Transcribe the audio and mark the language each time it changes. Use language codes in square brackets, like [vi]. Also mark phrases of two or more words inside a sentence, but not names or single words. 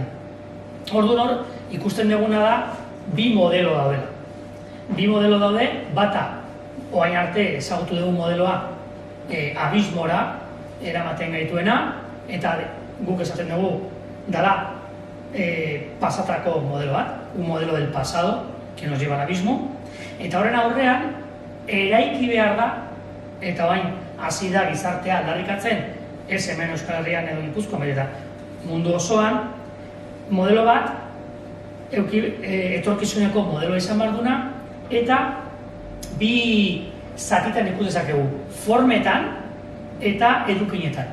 [eu] Orduan hor, ikusten duguna da bi modelo daudela. Bi modelo daude, bata orain arte ezagutu dugun modeloa abismora eramaten gaituena eta guk esaten dugu dala pasatako modelo bat, [es] un modelo del pasado que nos lleva al abismo, [eu] eta horren aurrean eraiki behar da, eta orain hasi da gizartea aldarrikatzen, ez hemen Euskal Herrian edo Gipuzkoan, baina mundu osoan, modelo bat etorkizuneko modeloa izan behar duna, eta bi zatitan ikus dezakegu, formetan eta edukinetan.